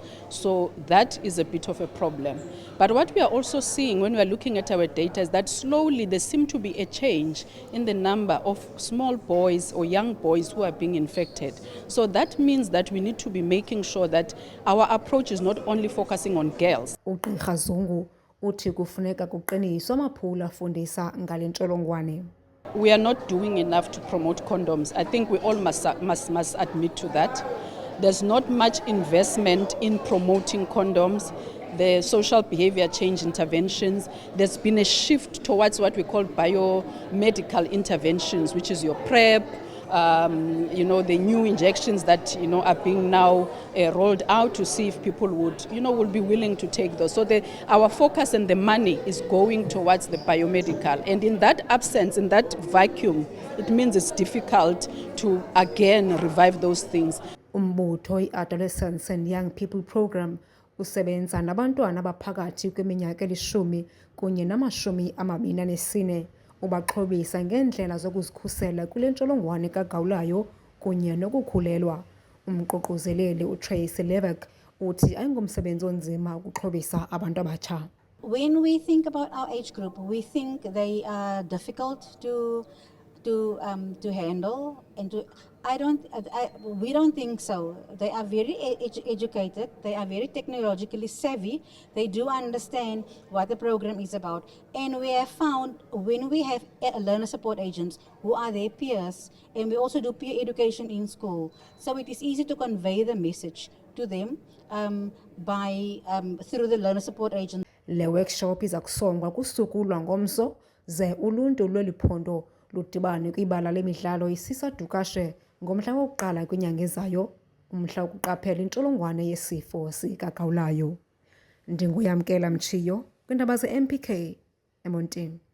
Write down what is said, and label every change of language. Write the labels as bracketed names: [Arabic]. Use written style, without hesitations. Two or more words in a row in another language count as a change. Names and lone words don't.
[English] So that is a bit of a problem. But what we are also seeing when we are looking at our data is that slowly there seems to be a change in the number of small boys or young boys who are being infected. So that means that we need to be making sure that our approach is not only focusing on girls. [Xhosa] uGqirha Zungu uthi kufuneka kuqiniswe amaphulo afundisa ngale ntsholongwane. [English] We are not doing enough to promote condoms. I think we all must admit to that. There's not much investment in promoting condoms, the social behavior change interventions. There's been a shift towards what we call biomedical interventions, which is your PrEP, the new injections that are being now rolled out to see if people will be willing to take those. So our focus and the money is going towards the biomedical, and in that absence, in that vacuum, it means it's difficult to again revive those things. [Xhosa] Umbutho i-Adolescents and Young People Program usebenza nabantwana abaphakathi kwiminyaka elishumi kunye nama-24 ubaxhobisa ngeendlela zokuzikhusela kule ntsholongwane kagawulayo kunye nokukhulelwa. Umququzeleli uTracy Levick uthi ayingomsebenzi onzima ukuxhobisa abantu abatsha. [English] When we think about our age group, we think they are difficult to handle, and we don't think so. They are very educated, they are very technologically savvy, they do understand what the program is about, and we have found when we have learner support agents who are their peers, and we also do peer education in school, so it is easy to convey the message to them through the learner support agents. [Xhosa] Le workshop iza kusongwa kusuku lwangomso ze uluntu lweli phondo ludibane kwibala lemidlalo iSisa Dukashe ngomhla wokuqala kwinyanga ezayo, umhla wokuqaphela intsholongwane yesifo sikagawulayo. Ndinguyamkela Mchiyo kwiindaba ze-MPK eMontini.